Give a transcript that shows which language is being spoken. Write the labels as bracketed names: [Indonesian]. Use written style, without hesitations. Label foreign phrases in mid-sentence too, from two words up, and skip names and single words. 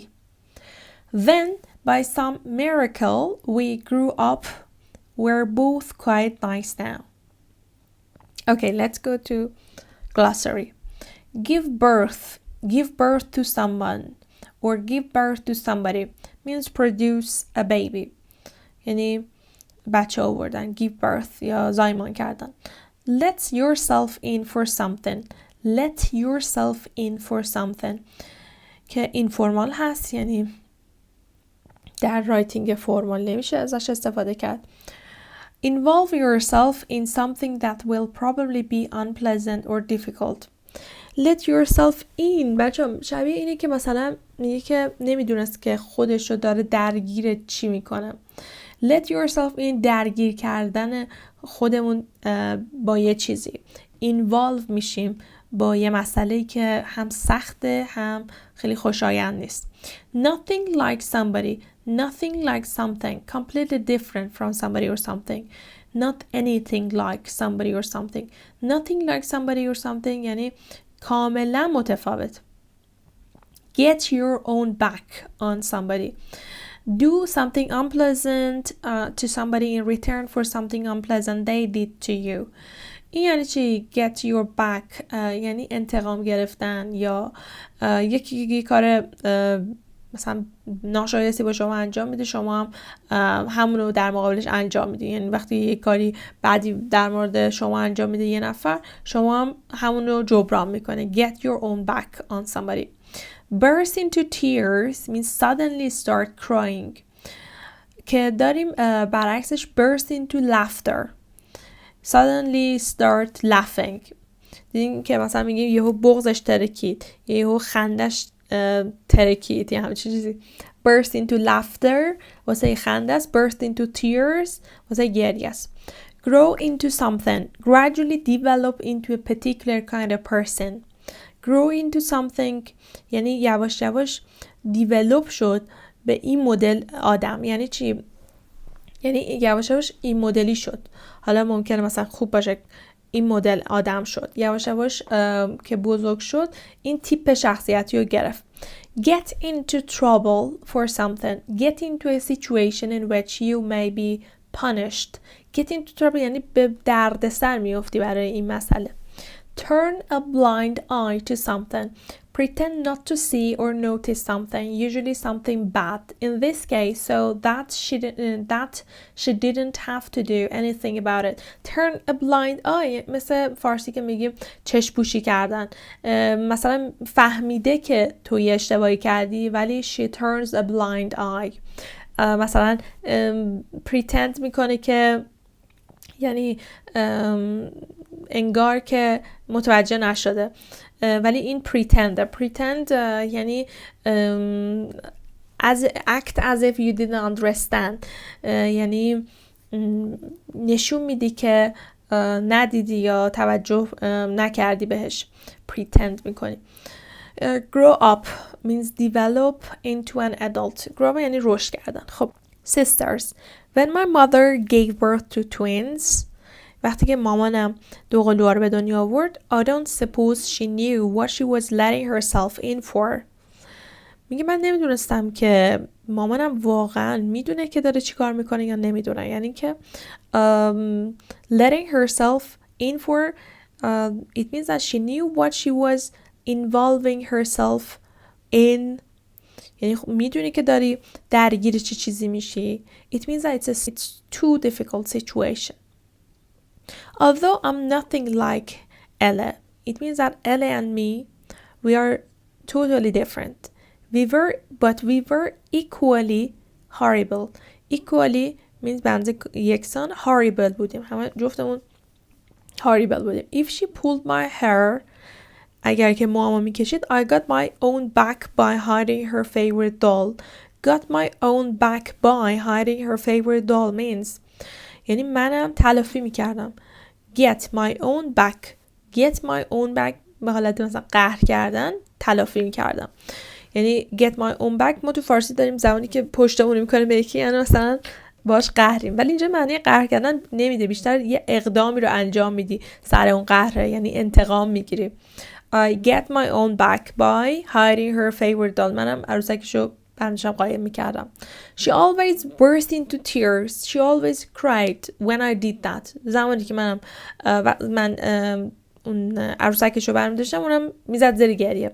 [English] Then, by some miracle, we grew up. We're both quite nice now. Okay, let's go to glossary. Give birth to someone or give birth to somebody means produce a baby. [Persian] یعنی بچه آوردن [English] give birth [Persian] یا زایمان کردن. [English] Let yourself in for something. Let yourself in for something [Persian] که اینفورمال هست یعنی در [English] writing formal [Persian] نمیشه ازش استفاده کرد. [English] Involve yourself in something that will probably be unpleasant or difficult. Let yourself in [Persian] بچه شبیه اینه که مثلا میگه که نمیدونست که خودشو داره درگیر چی میکنه. [English] Let yourself in [Persian] درگیر کردن خودمون با یه چیزی. Involve میشیم با یه مسئله‌ای که هم سخته هم خیلی خوشایند نیست. [English] Nothing like somebody. Nothing like something. Completely different from somebody or something. Not anything like somebody or something. Nothing like somebody or something [Persian] یعنی کاملا متفاوت. [English] Get your own back on somebody. Do something unpleasant to somebody in return for something unpleasant they did to you. [Persian] این یعنی چی؟ [English] Get your back [Persian] یعنی انتقام گرفتن یا یکی کار مثلا ناشایستی با شما انجام میده شما هم همون رو در مقابلش انجام میده. یعنی وقتی یک کاری بعدی در مورد شما انجام میده یه نفر شما هم همون رو جبران میکنه. [English] Get your own back on somebody. Burst into tears means suddenly start crying [Persian] که داریم برعکسش [English] burst into laughter. Suddenly start laughing [Persian] دیدیم که مثلا میگیم یهو بغضش ترکید یهو خندش ترکید یا همچین چیزی. [English] Burst into laughter [Persian] واسه خنده است. [English] Burst into tears [Persian] واسه گریه است. [English] Grow into something. Gradually develop into a particular kind of person. Grow into something [Persian] یعنی یواش یواش develop شد به این مدل آدم. یعنی چی؟ یعنی یواش یواش این مدلی شد. حالا ممکنه مثلا خوب باشه این مدل آدم شد. یواش یواش که بزرگ شد این تیپ شخصیتی رو گرفت. [English] Get into trouble for something. Get into a situation in which you may be punished. Get into trouble [Persian] یعنی به دردسر میفتی برای این مسئله. [English] turn a blind eye to something, pretend not to see or notice something, usually something bad. In this case, so that she didn't have to do anything about it. Turn a blind eye [Persian] مثل فارسی که میگیم چشم پوشی کردن. مثلا فهمیده که توی اشتباهی کردی ولی [English] she turns a blind eye. [Persian] مثلا pretend میکنه که یعنی انگار که متوجه نشده، ولی این pretend یعنی [English] act as if you didn't understand، [Persian] یعنی نشون میدی که ندیدی یا توجه نکردی بهش، pretend میکنی. [English] grow up means develop into an adult. grow up [Persian] یعنی رشد کردن. خب sisters. [English] When my mother gave birth to twins، [Persian] وقتی که مامانم دو قلوها رو به دنیا آورد، [English] I don't suppose she knew what she was letting herself in for. [Persian] میگه من نمیدونستم که مامانم واقعا میدونه که داره چی کار میکنه یا نمیدونه. یعنی که [English] letting herself in for it means that she knew what she was involving herself in. [Persian] یعنی میدونی که داری درگیر چه چیزی میشی. [English] It means that it's too difficult situation. Although I'm nothing like Ella, it means that Ella and me, we are totally different. But we were equally horrible. Equally means [Persian] بنده یکسان. horrible بودیم. همه جفتمون horrible بودیم. [English] If she pulled my hair، [Persian] اگر که موامو میکشید، [English] I got my own back by hiding her favorite doll. Got my own back by hiding her favorite doll means [Persian] یعنی منم تلافی میکردم. [English] Get my own back. Get my own back [Persian] به حالت مثلا قهر کردن، تلافی میکردم. یعنی [English] get my own back [Persian] ما تو فارسی داریم زمانی که پشتمون میکنیم به یکی، یعنی مثلا باش قهریم، ولی اینجا معنی قهر کردن نمیده، بیشتر یه اقدامی رو انجام میدی سر اون قهره، یعنی انتقام میگیری. [English] I get my own back by hiding her favorite doll. [Persian] منم عروسکشو بندشم قایم میکردم. [English] She always burst into tears. She always cried when I did that. [Persian] زمانی که من اون عروسکشو برمی داشتم اونم میزد زیر گریه.